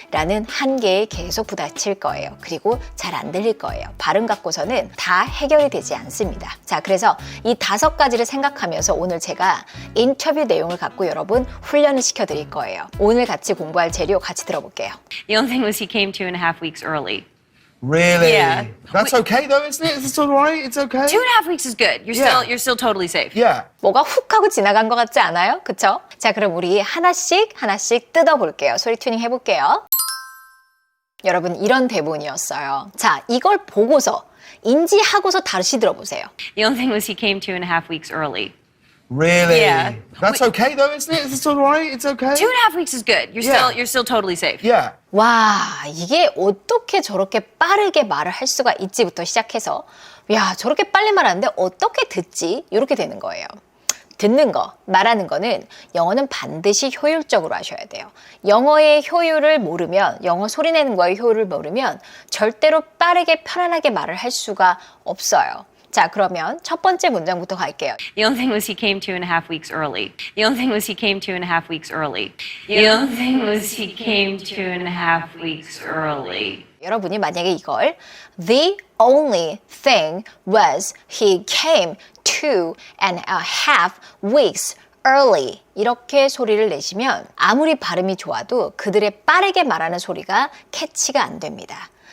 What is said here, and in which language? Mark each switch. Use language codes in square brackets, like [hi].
[ko] 라는 한계에 계속 부딪힐 거예요. 그리고 잘 안 들릴 거예요. 발음 갖고서는 다 해결이 되지 않습니다. 자, 그래서 이 5가지를 생각하면서 오늘 제가 인터뷰 내용을 갖고 여러분 훈련을 시켜드릴 거예요. 오늘 같이 공부할 재료 같이 들어볼게요. [en] The only thing was he came 2.5 weeks early. Really? Yeah. That's okay though, isn't it? It's all right. It's okay. 2.5 weeks is good. Yeah. You're still totally safe. Yeah. [ko] 뭐가 훅 하고 지나간 것 같지 않아요? 그쵸? 자, 그럼 우리 하나씩 뜯어볼게요. 소리 튜닝 해볼게요. 여러분, 이런 대본이었어요. 자, 이걸 보고서 인지하고서 다시 들어보세요. [en] The only thing was he came 2.5 weeks early. Really? Yeah. That's okay though, isn't it? It's all right. It's okay. 2.5 weeks is good. Yeah. You're still totally safe. Yeah. [ko] 와, 이게 어떻게 저렇게 빠르게 말을 할 수가 있지부터 시작해서, 야, 저렇게 빨리 말하는데 어떻게 듣지? 이렇게 되는 거예요. 듣는 거, 말하는 거는 영어는 반드시 효율적으로 하셔야 돼요. 영어의 효율을 모르면, 영어 소리 내는 거의 효율을 모르면 절대로 빠르게 편안하게 말을 할 수가 없어요. 자, 그러면 첫 번째 문장부터 갈게요. [en] The only thing was he came 2.5 weeks early. The only thing was he came 2.5 weeks early. The only thing was he came 2.5 weeks early. [ko] 여러분이 만약에 이걸 [en] The only thing was he came 2.5 weeks early [ko] 이렇게 소리를 내시면 아무리 발음이 좋아도 그들의 빠르게 말하는 소리가 캐치가 안 됩니다.